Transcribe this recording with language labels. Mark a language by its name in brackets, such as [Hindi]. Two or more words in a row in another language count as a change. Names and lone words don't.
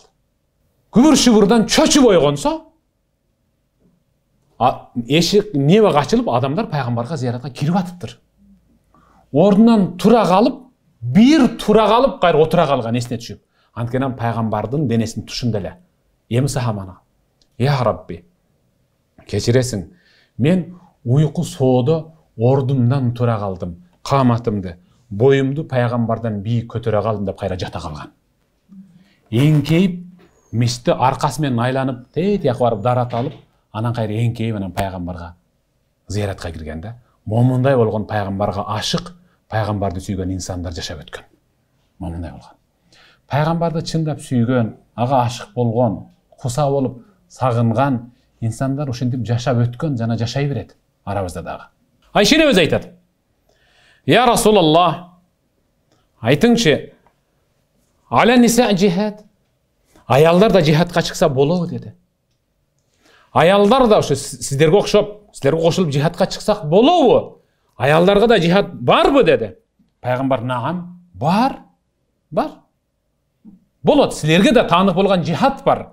[Kyrgyz] Күбүр-шүбүрдан чөчүп ойгонсо, эшик небе ачылып, адамдар пайгамбарга зияратка кирип атыптыр. Ордунан тура калып, кайра отура калган эсине түшүп. Анткени пайгамбардын денесинин тушунда эле. Эми сахабана: [Arabic] "يا ربي, [Kyrgyz] кечиресиң, мен уйку соодо ордумдан тура калдым, каматымды, боюмду пайгамбардан бийик көтөрө калдым" деп кайра жата калган. Эңкейип, мешитте аркасы менен айланып, тетияка барып дарат алып, анан кайра эңкейип анан пайгамбарга зияратка кирген да. Момундай болгон пайгамбарга ашык, пайгамбарды сүйгөн инсандар жашап өткөн. Момундай болгон. Пайгамбарды чындап сүйгөн, ага ашык болгон, куса болуп сагынган инсандар ошентип жашап өткөн жана жашай берет арабызда дагы. Айша энебиз айтат: [Arabic] "يا رسول الله, айтыңчы, على النساء جهاد? [Kyrgyz] Аялдар да жихадка чыкса болобу?" деди. Аялдар да ошо сиздерге окшоп, силерге кошулуп жихадка чыксак болобу? Аялдарга да жихад барбы деди. Пайгамбар: "Нагам, бар. Болот, силерге да таандык болгон жихад бар.